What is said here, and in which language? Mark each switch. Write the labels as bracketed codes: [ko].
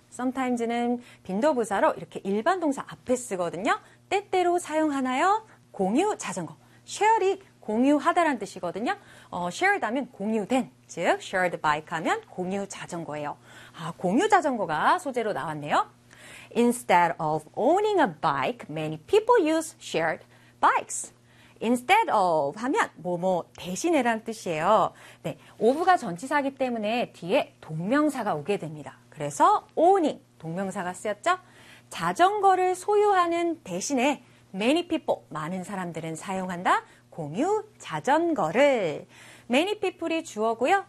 [ko] Sometimes는 빈도부사로 이렇게 일반 동사 앞에 쓰거든요. 때때로 사용하나요? 공유 자전거. Share이 공유하다라는 뜻이거든요. Shared 하면 공유된, 즉 shared bike 하면 공유 자전거예요. 아, 공유 자전거가 소재로 나왔네요. [en] Instead of owning a bike, many people use shared bikes. [ko] Instead of 하면 뭐뭐 대신에라는 뜻이에요. 네, of가 전치사이기 때문에 뒤에 동명사가 오게 됩니다. 그래서 owning, 동명사가 쓰였죠. 자전거를 소유하는 대신에 [en] many people, [ko] 많은 사람들은 사용한다. 공유 자전거를. [en] Many people [ko] 이 주어고요.